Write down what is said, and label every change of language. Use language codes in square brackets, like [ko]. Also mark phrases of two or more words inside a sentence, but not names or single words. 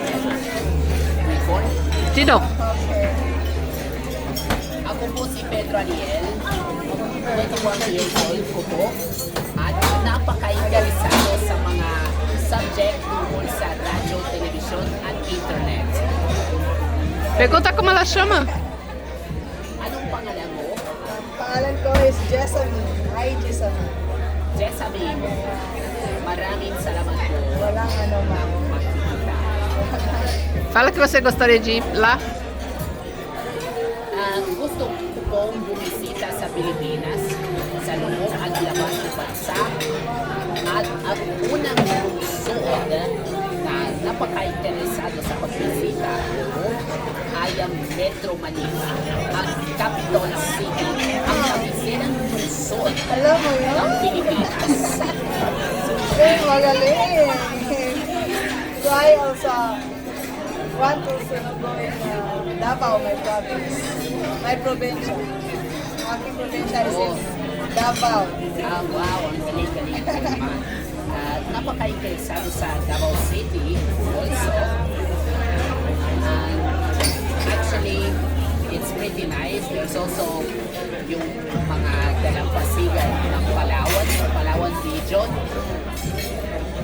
[tl] Before, Sino? ako po si Pedro Ariel, [en] 21 years old [tl] ko po, at napaka-interesado sa mga subject tungkol sa radyo, telebisyon, at internet. [pt] Pergunta como ela chama. [tl] Anong pangalan mo? Pangalan ko is Jessamine. Hi, Jessamine. Jessamine. Maraming salamat po. Walang ano, ma'am. Magkikita. [pt] Fala que você gostaria de ir lá. [tl] Gusto ko pong bumisita sa Pilipinas, sa loob at labas ng bansa, at ang unang lungsod na napaka-interesado sa pagbisita ko ay ang Metro Manila, ang [en] capital city, [tl] ang kabisirang lungsod Alam mo yun? ng Pilipinas. Magaling. [en] So I also want to go in Davao, my province. My probinsya. [tl] Aking probinsya [en] is in [tl] Davao. Wow, ang galing-galing ko naman. Napaka-interesado sa Davao City also. [en] And actually, it's pretty nice. There's also [tl] yung mga dalampasigan ng Palawan, Palawan region.